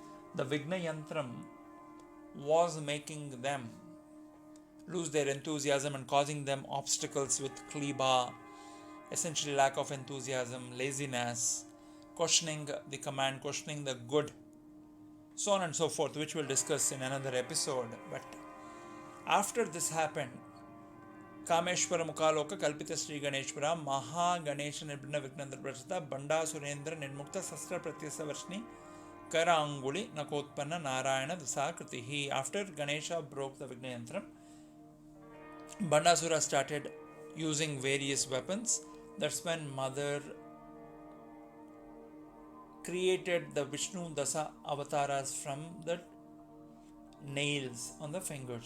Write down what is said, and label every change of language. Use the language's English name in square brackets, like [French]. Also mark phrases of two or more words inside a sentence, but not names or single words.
[English] The Vigna Yantram was making them lose their enthusiasm and causing them obstacles with kliba, essentially lack of enthusiasm, laziness, questioning the command, questioning the good, so on and so forth, which we'll discuss in another episode. But after this happened, [Sanskrit] ಕಾಮೇಶ್ವರ ಮುಖಾಲೋಕ ಕಲ್ಪಿತ ಶ್ರೀ ಗಣೇಶ್ವರ ಮಹಾ ಗಣೇಶ ನಿರ್ಭಿನ್ನ ವಿಘ್ನಂದ್ರ ಪ್ರಚಿತ ಬಂಡಾ ಸುರೇಂದ್ರ ನಿರ್ಮುಕ್ತ ಶಸ್ತ್ರ ಪ್ರತ್ಯಸ ವರ್ಷಿಣಿ ಕರ ಅಂಗುಳಿ ನಕೋತ್ಪನ್ನ ನಾರಾಯಣ ದಸಾಕೃತಿ. [English] After Ganesha broke the Vigna Yantram, Bandasura started using various weapons. That's when Mother created the Vishnu Dasa avatars from the nails on the fingers.